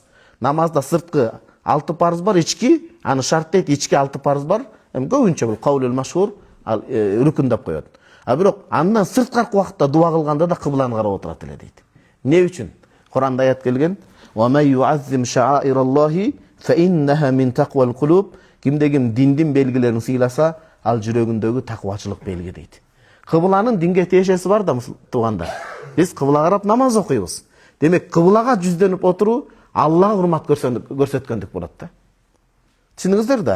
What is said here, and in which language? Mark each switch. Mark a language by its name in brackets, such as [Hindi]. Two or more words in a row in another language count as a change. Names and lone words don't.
[Kyrgyz] Намазда сырткы 6 парз бар, ички, аны шарт дейт, ички 6 парз бар. Көбүнчө бул [Arabic] القول المشهور الركن [Kyrgyz] деп коет. Бирок андан сырткы убакытта дуа кылганда да кыбланы карап отурат эле дейт. Не үчүн? Куранда аят келген: [Arabic] "ومن يعظم شعائر الله فإنها من تقوى القلوب." [Kyrgyz] Кимде ким диндин белгилерин сыйласа, ал жүрөгүндөгү таквачылык белги дейт. Кыбланын динге тиешеси бар да туугандар. Биз кыбла карап намаз окуйбуз. Демек кыблага жүздөнүп отуруу Аллага урмат көрсөткөндүк болот да. Түшүндүңүздөр да?